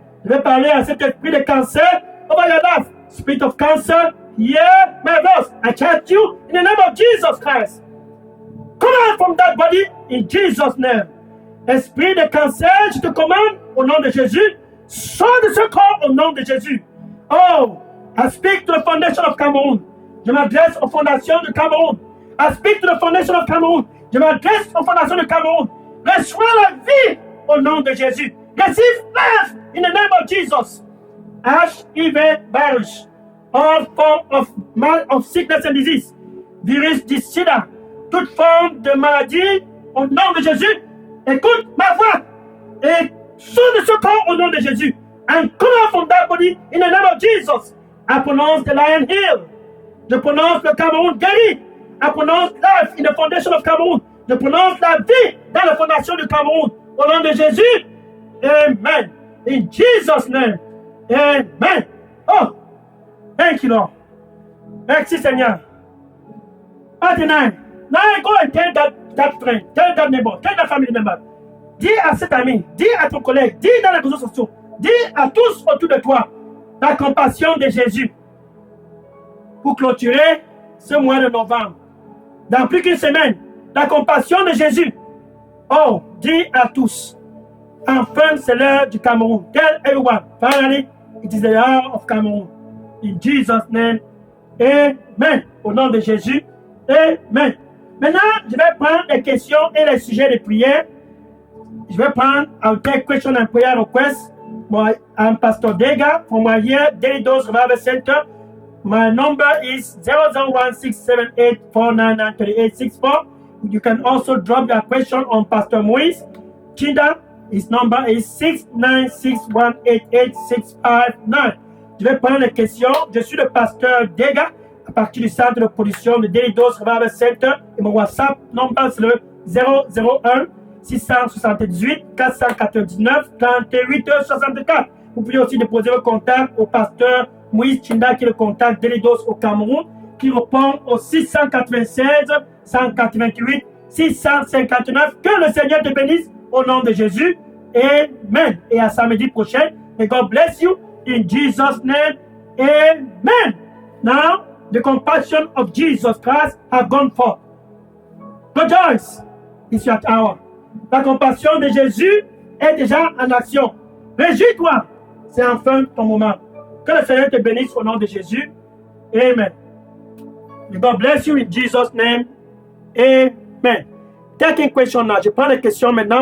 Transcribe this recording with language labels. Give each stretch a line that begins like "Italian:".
French: Je vais parler à cet esprit de cancer
English: over your life. Spirit of cancer, hear my voice. I charge you in the name of Jesus Christ. Come out from that body in Jesus' name.
French: Esprit de cancer, je te commande au nom de Jésus. Sors de ce corps au nom de Jésus.
English: Oh, I speak to the foundation of Cameroon.
French: Je m'adresse aux fondations de Cameroun.
English: I speak to the foundation of Cameroon.
French: Je m'adresse aux fondations de Cameroun. Reçois la vie au nom de Jésus.
English: Receive life in the name of Jesus. HIV virus, all form of sickness and disease,
French: virus du sida, toute forme de maladie au nom de Jésus. Écoute ma voix et sors de ce corps au nom de Jésus.
English: And come out from that body in the name of Jesus. I pronounce the lion healed.
French: Je prononce le Cameroun guéri.
English: I pronounce life in the foundation of Cameroon.
French: Je prononce la vie dans la fondation du Cameroun. Au nom de Jésus. Amen.
English: In Jesus' name. Amen. Oh, thank you, Lord.
French: Merci, Seigneur.
English: Now go and tell that friend, tell that neighbor, tell that family member.
French: Dis à cet ami, dis à ton collègue, dis dans les réseaux sociaux, dis à tous autour de toi la compassion de Jésus. Pour clôturer ce mois de novembre, dans plus qu'une semaine, la compassion de Jésus. Oh, dis à tous. Enfin, c'est l'heure du Cameroun.
English: Tell everyone, finally, it is the hour of Cameroon. In Jesus' name, amen.
French: Au nom de Jésus, amen. Maintenant, je vais prendre les questions et les sujets de prière. Je vais prendre
English: I'll take question and prayer requests. I'm Pastor Dega from my here Daily Dose Revival Center. My number is 0016784993864. You can also drop your question on Pastor Moïse Chinda. His number is 696188659.
French: Je vais prendre les questions. Je suis le pasteur Dega. à partir du centre de production de Delidos Revival Center. Et mon WhatsApp number, c'est le 001 678 499 38 64. Vous pouvez aussi déposer vos contacts au pasteur Moïse Chinda, qui est le contact Delidos au Cameroun, qui répond au 696 188 659. Que le Seigneur te bénisse au nom de Jésus.
English: Amen.
French: Et à samedi prochain.
English: And God bless you in Jesus' name. Amen. Now, the compassion of Jesus Christ has gone forth. Rejoice, it's your hour.
French: La compassion de Jésus est déjà en action. Réjouis-toi, c'est enfin ton moment. Que le Seigneur te bénisse au nom de Jésus.
English: Amen. And God bless you in Jesus' name. Amen. Taking question now.
French: Je prends les questions maintenant.